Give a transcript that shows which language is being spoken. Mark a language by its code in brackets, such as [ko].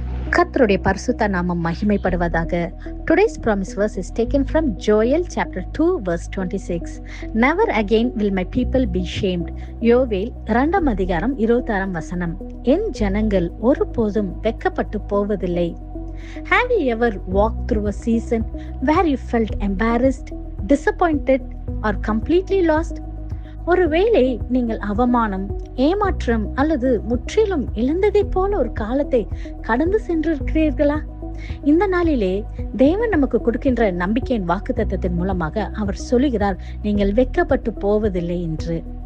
[ta] கர்த்தருடைய பரிசுத்த நாமம் மகிமைப்படுவதாக. [en] Today's promise verse is taken from Joel chapter 2 verse 26. Never again will my people be shamed. [ta] யோவேல் 2 அதிகாரம் 26 வசனம். என் ஜனங்கள் ஒருபோதும் வெட்கப்பட்டு போவதில்லை. [en] Have you ever walked through a season where you felt embarrassed, disappointed or completely lost? [ta] ஒருவேளை நீங்கள் அவமானம், ஏமாற்றம் அல்லது முற்றிலும் இழந்ததை போல ஒரு காலத்தை கடந்து சென்றிருக்கிறீர்களா? இந்த நாளிலே தேவன் நமக்கு கொடுக்கின்ற நம்பிக்கையின் வாக்குத்தத்தத்தின் மூலமாக அவர் சொல்லுகிறார், நீங்கள் வெட்கப்பட்டு போவதில்லை என்று.